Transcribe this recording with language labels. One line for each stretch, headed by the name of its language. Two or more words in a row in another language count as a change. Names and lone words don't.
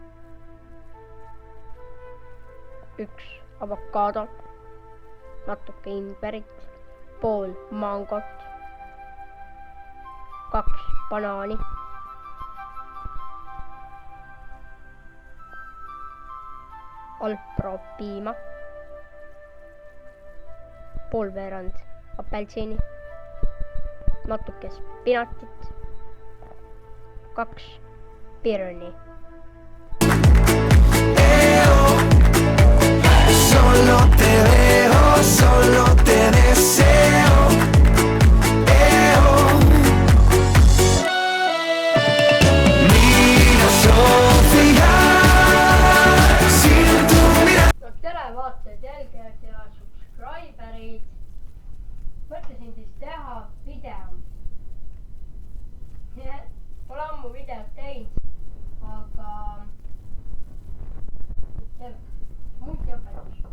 Estonian: üks avokaado, natuke imberit, pool mangot, kaks banaani, alpropiima, poolveerand apelsini, natuke spinatit, kaks pirni.
Spanish: Solo te dejo, solo te deseo. Mira Sofia, sin tu mirada.
Estonian: No tere vaatajad, jälgijad ja subscriberid. Mõtlesin siis teha video. Pole ammu videot teinud, aga smuuti õpetus.